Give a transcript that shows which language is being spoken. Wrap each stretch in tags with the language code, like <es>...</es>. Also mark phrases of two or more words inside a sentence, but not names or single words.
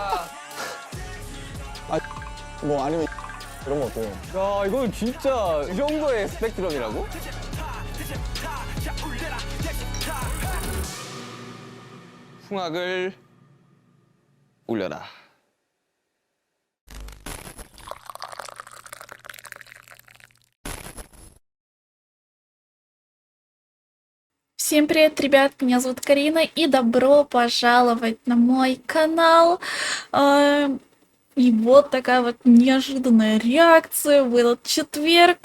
<ko>뭐 아니면 이런 거 어때요? 야 이건 진짜 이 정도의 스펙트럼이라고? 풍악을 올려라.</ko> <ru>Всем привет, ребят, меня зовут Карина, и добро пожаловать на мой канал. И вот такая вот неожиданная реакция в этот четверг.</ru>